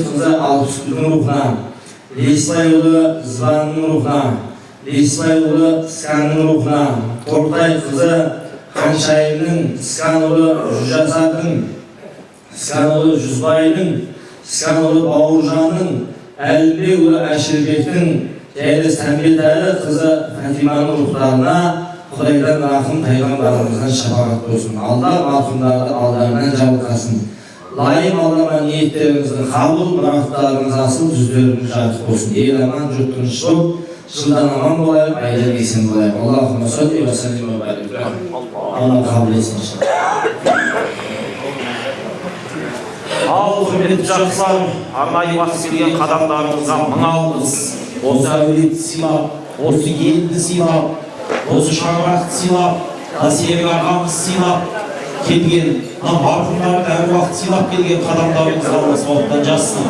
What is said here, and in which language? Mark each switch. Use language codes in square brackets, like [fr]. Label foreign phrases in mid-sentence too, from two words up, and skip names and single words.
[kk] қызы Алпысгүлдің рухына Лесбай ұлы Званның рухына Лесбай ұлы Сканның рухына Тортай қызы Қаншайымның Скан ұлы Жүжасардың Скан ұлы Жүзбайдың Скан ұлы Бауыржанның Әлібек ұлы Әшірбектің және Сәмбетәлі қызы Фатиманың рухтарына Құдайдан рахым пайғамбарымыздан шапағат болсын. Алла марқұмдарды алдарынан жабылқасын. Лайым Аллама ниеттеріңіздің қабыл, мұраттарыңыз асыл, жүздеріңіз жарық болсын. Ел аман, жұрт тыныш болып, жылдан аман болайық, айлан есен болайық. [ar] اللهم صل وسلم وبارك. [kk] Алла қабыл етсін. Ал құрметті жақсылар, арнайы басып келген қадамдарыңызға мың алғыс. Осы әулетті сыйлап, осы елді сыйлап, осы шаңырақты сыйлап, Насиебек ағамыз сыйлап келген, марқұмдарды әр уақыт сыйлап келген қадамдарыңызға Алла сауаптан жазсын.